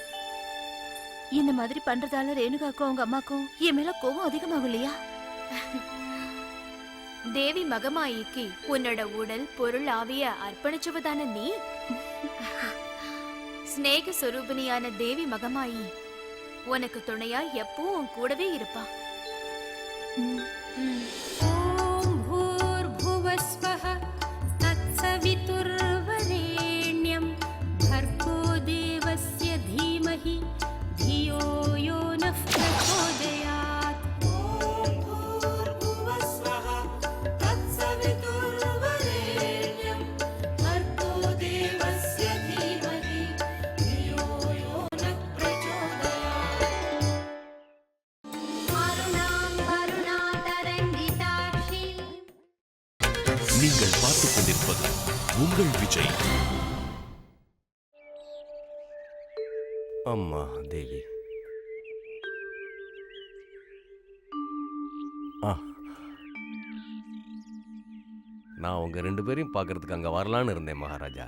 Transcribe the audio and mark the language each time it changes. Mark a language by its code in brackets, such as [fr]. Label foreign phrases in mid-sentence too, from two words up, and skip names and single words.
[ta] இந்த மாதிரி பண்றதால ரேணுகாக்கும் அவங்க அம்மாக்கும் என் மேல கோபம் அதிகமாகும் இல்லையா? தேவி மகமாயிக்கு உன்னோட உடல் பொருள் ஆவிய அர்ப்பணிச்சுவதான நீ ஸ்நேக சொரூபினியான தேவி மகமாயி உனக்கு துணையா எப்பவும் உன் கூடவே இருப்பா. [sa] ॐ भूर्भुवस्वः तत्सवितुर्वरेण्यं भर्गो देवस्य धीमहि धियो यो नः प्रचोदयात्। ॐ भूर्भुवस्वः तत्सवितुर्वरेण्यं भर्गो देवस्य धीमहि धियो यो नः प्रचोदयात्। [ta] நீங்கள் பார்த்துக் கொண்டிருப்பது உங்கள் விஜய். அம்மா தேவி. நான் உங்க 2 பேரையும் பார்க்கறதுக்கு அங்க வரலான்னு இருந்தேன் மகாராஜா.